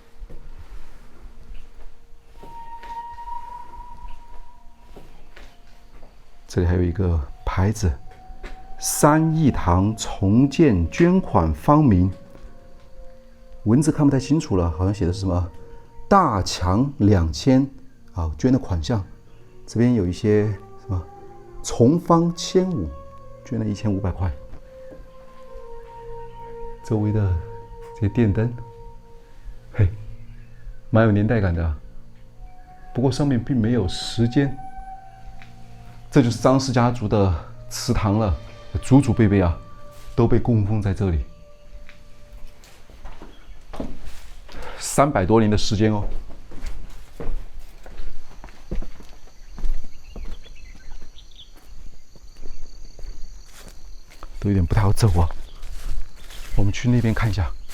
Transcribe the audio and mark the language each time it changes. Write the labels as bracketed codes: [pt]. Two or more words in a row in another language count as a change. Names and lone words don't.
[zh] 這裡還有一個牌子：“3義堂重建捐款方名”，文字看不太清楚了，好像寫的是什麼“大強2000”捐的款項。這邊有一些什麼“從方1500”，捐了1500塊。周圍的這些電燈，嘿，蠻有年代感的啊。不過上面並沒有時間。這就是張氏家族的祠堂了，祖祖輩輩啊，都被供奉在這裡，300多年的時間哦。都有點不太好走啊，我们去那邊看一下。